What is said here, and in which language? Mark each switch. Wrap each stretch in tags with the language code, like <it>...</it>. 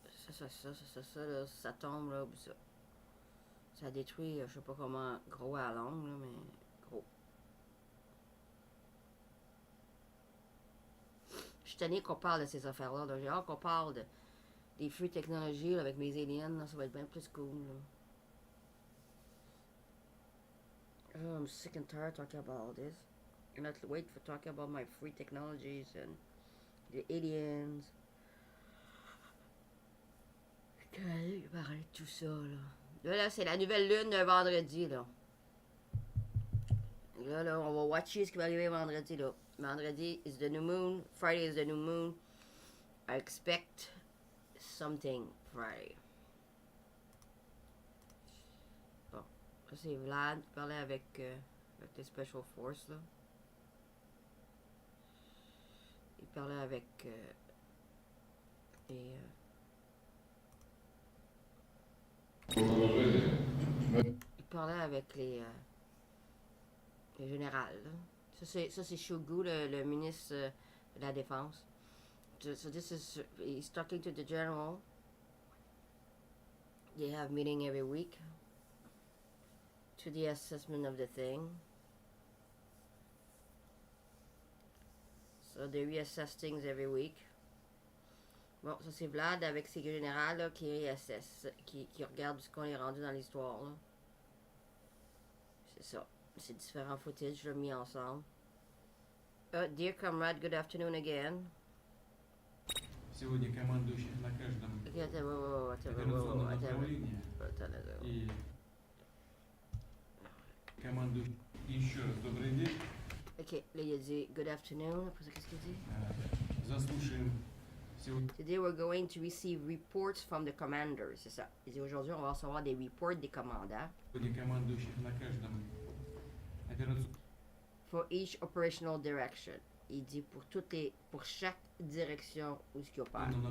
<fr>Ça, là, ça tombe, là, puis ça. Ça détruit, je sais pas comment, gros à longue, là, mais gros. Je suis tannée qu'on parle de ces affaires-là. J'ai hâte qu'on parle des fruits technologies là, avec mes aliens. Là, ça va être bien plus cool. Là.</fr> <en>Oh, I'm sick and tired talking about all this. I'm not wait for talking about my free technologies and the aliens.</en> <fr>Je vais parler de tout ça, là. Là, c'est la nouvelle lune de vendredi, là. Là, on va watcher ce qui va arriver vendredi, là. Vendredi</fr> <en>is the new moon. Friday is the new moon. I expect something Friday.</en> <fr>Bon. Ça, c'est Vlad qui parlait avec les Special Forces, là. Il parlait avec les... Il parlait avec les générales. Là. Ça c'est Shogu, le ministre de la Défense.</fr> <en>So this is, he's talking to the general. They have meeting every week to the assessment of the thing. So they reassess things every week.</en> <fr>Bon, ça c'est Vlad avec ses générales là, qui réassessent, qui regardent ce qu'on est rendu dans l'histoire. C'est ça. C'est différents footage mis ensemble.</fr> <en>Dear comrade, good afternoon again.</en> <ru>Сегодня командующих на каждом операционном направлении и командующих еще раз добрый день.</ru> <fr>Ok, là il a dit</fr> <en>good afternoon.</en> <fr>Après ça, qu'est-ce qu'il dit?</fr> <ru>Заслушаем.</ru> <en>Today we're going to receive reports from the commanders.</en> <fr>C'est ça. Il dit aujourd'hui on va recevoir des reports des commandants.</fr> <ru>Командующих на каждом</ru> <en>For each operational direction.</en> <fr>Il dit pour chaque direction où ce qu'il opère.</fr>